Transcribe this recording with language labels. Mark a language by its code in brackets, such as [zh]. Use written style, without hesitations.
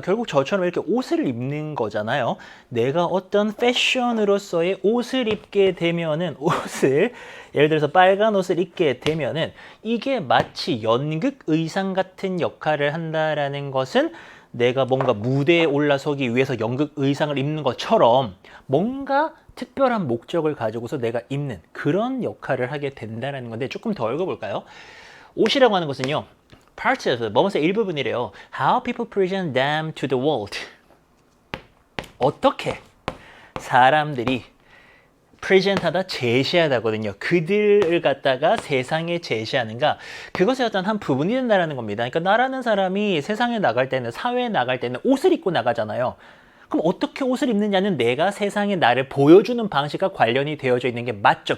[ko] 결국 저처럼 이렇게 옷을 입는 거잖아요. 내가 어떤 패션으로서의 옷을 입게 되면은 예를 들어서 빨간 옷을 입게 되면은 이게 마치 연극 의상 같은 역할을 한다라는 것은 내가 뭔가 무대에 올라서기 위해서 연극 의상을 입는 것처럼 뭔가 특별한 목적을 가지고서 내가 입는 그런 역할을 하게 된다는 건데 조금 더 읽어볼까요? 옷이라고 하는 것은요, [en] part of, [ko] 뭐뭐의 일부분이래요. [en] How people present them to the world. [ko] 어떻게 사람들이 프레젠트하다, 제시하다거든요. 그들을 갖다가 세상에 제시하는가, 그것의 어떤 한 부분이 된다는 겁니다. 그러니까 나라는 사람이 세상에 나갈 때는, 사회에 나갈 때는 옷을 입고 나가잖아요. 그럼 어떻게 옷을 입느냐는 내가 세상에 나를 보여주는 방식과 관련이 되어져 있는 게 맞죠.